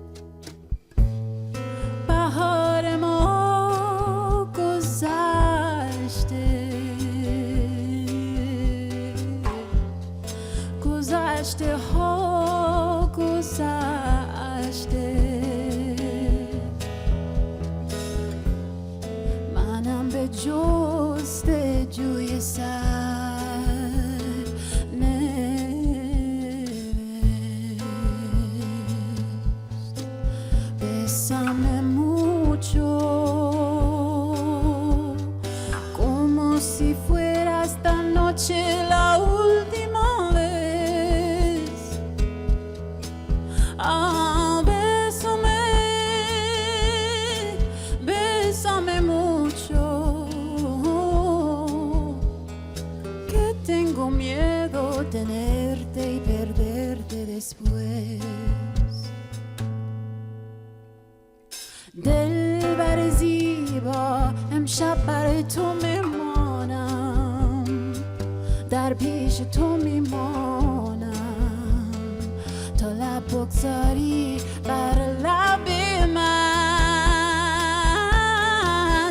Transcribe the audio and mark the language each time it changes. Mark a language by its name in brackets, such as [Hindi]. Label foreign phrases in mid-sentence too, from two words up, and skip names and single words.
[Persian] بهار ما گذشته، گذشته ها گذشته، منم به جستجوی سرنوشت. [Spanish] Bésame mucho, como si fuera esta noche la última vez. Bésame, bésame mucho, que tengo miedo tenerte y perderte después. [Persian] دلبر زیبا امشب برای تو میمانم، در پیش تو میمانم تا لب بگذاری بر لب من.